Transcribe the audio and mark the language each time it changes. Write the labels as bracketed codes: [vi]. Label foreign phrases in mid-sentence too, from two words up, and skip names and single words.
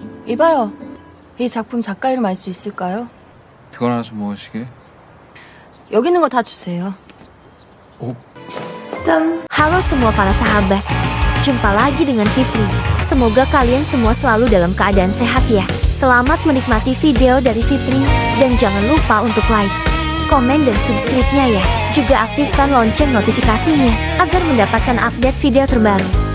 [ko] 이봐요. 이 작품 작가 이름 알 수 있을까요? 피곤하서 무엇이게? 여기 있는 거 다 주세요. [id] Halo semua para sahabat, jumpa lagi dengan Fitri. Semoga kalian semua selalu dalam keadaan sehat ya. Selamat menikmati video dari Fitri, dan jangan lupa untuk like, komen dan subscribe-nya ya. Juga aktifkan lonceng notifikasinya, agar mendapatkan update video terbaru.